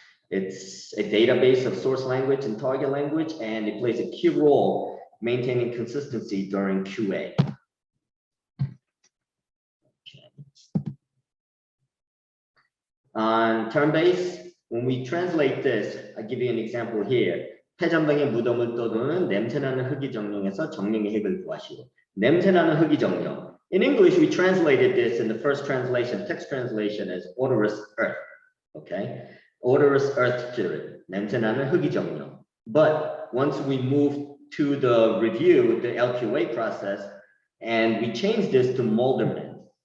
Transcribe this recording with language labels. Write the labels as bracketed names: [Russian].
[English] It's a database of source language and target language, and it plays a key role maintaining consistency during QA. On turn-based, when we translate this, I'll give you an example here. [Korean] 폐전방에 무덤을 떠도는 냄새나는 흙이 정령에서 정령의 핵을 구하시오. 냄새나는 흙이 정령. [English] In English, we translated this in the first translation, text translation, as odorous earth. Okay, odorous earth spirit. [Korean] 냄새나는 흙이 정령. [English] But once we move to the review, the LQA process, and we change this to molderman.